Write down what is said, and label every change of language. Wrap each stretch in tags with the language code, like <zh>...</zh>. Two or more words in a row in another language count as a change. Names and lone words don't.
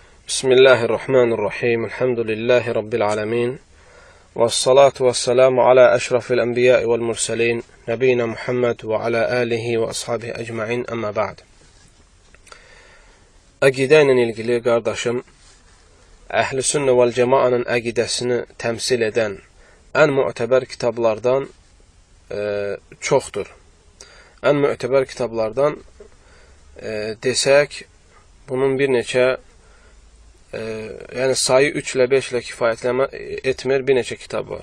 <ar>بسم الله الرحمن الرحيم. الحمد لله رب العالمين. والصلاة والسلام على أشرف الأنبياء والمرسلين. نبينا محمد وعلى آله وأصحابه أجمعين. أما بعد.</ar> <az>Əqidə ilə ilgili qardaşım, Əhl-i Sünnə vəl Cəmaənin əqidəsini təmsil edən ən müətəbər kitablardan çoxdur. Ən müətəbər kitablardan desək, bunun bir neçə, yəni sayı 3 ilə 5 ilə kifayətlənmə etmir, bir neçə kitab var.</az>